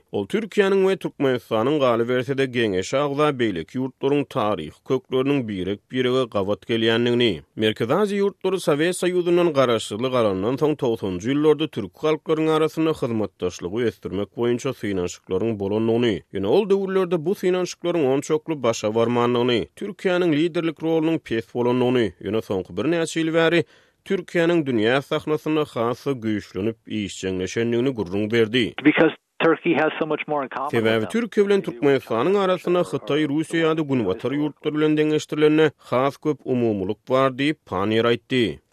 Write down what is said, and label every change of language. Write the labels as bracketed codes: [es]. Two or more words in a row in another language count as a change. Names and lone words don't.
[tk] Ol Türkiýanyň we Türkmenistanyň galy bersede geňeşe agza beýleki ýurtlaryň taryh kökleriniň birege gawat gelýänligini, Merkezi Aziýa ýurtlary Sowet Soýuzynyň garaşsyzlyk alanyndan soň 90-njy ýyllarda türk halklaryň arasyna hyzmatdaşlygy ösdürmek boýunça synanşyklaryň bolanyny, ýöne ol döwürlerde bu synanşyklaryň onçokly başa barmanlygyny, Türkiýanyň liderlik rolunyň pes bolanyny, ýöne soňky bir näçe bäri Türkiýanyň dünýä sahnasyna hassa güýçlenip işçiňleşenligini gurrun berdi. [en] Because Turkey has so much more in common. [tk] Sebäbi Türkiýe bilen Türkmenistanyň arasyna Hytaý, Russiýa ýa-da Günbatyr ýurtlary bilen deňeşdirilenine has köp umumlyk bar diýip Panier aýtdy.